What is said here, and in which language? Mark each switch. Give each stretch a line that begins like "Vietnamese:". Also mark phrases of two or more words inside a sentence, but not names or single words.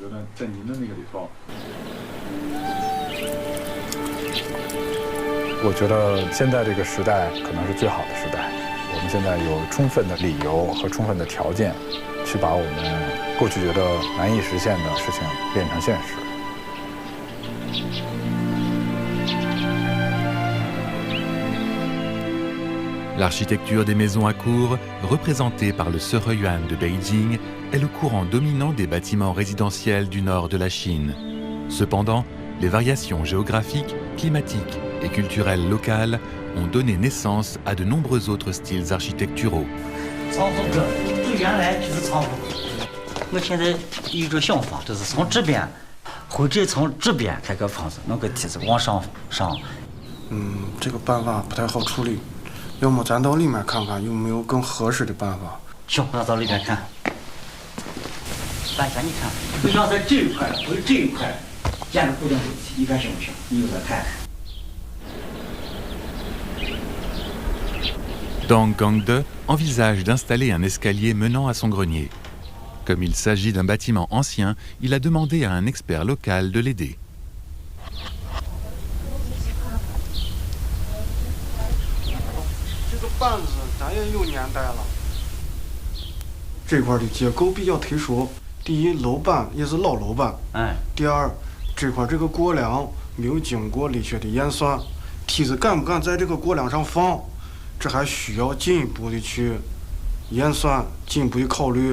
Chinese: 我觉得现在这个时代可能是最好的时代，我们现在有充分的理由和充分的条件，去把我们过去觉得难以实现的事情变成现实。
French: L'architecture des maisons à cour, représentée par le Seheyuan de Beijing, est le courant dominant des bâtiments résidentiels du nord de la Chine. Cependant, les variations géographiques, climatiques et culturelles locales ont donné naissance à de nombreux autres styles architecturaux.
Chinese: 最原来就是仓库，我现在有一种想法，就是从这边，或者从这边开个房子，弄个梯子往上上。这个办法不太好处理，要么咱到里面看看有没有更合适的办法。行，那到里边看。大家你看，就像在这一块或者这一块建个固定主题，你看行不行？你又再看看。
French: Dong Gangde envisage d'installer un escalier menant à son grenier. Comme il s'agit d'un bâtiment ancien, il a demandé à un expert local de l'aider.
Chinese: 这个板子咱也有年代了。这块的结构比较特殊，第一，楼板也是老楼板。第二， 这个过梁没有经过力学的验算，梯子敢不敢在这个过梁上放，这还需要进一步的去验算，进一步的考虑。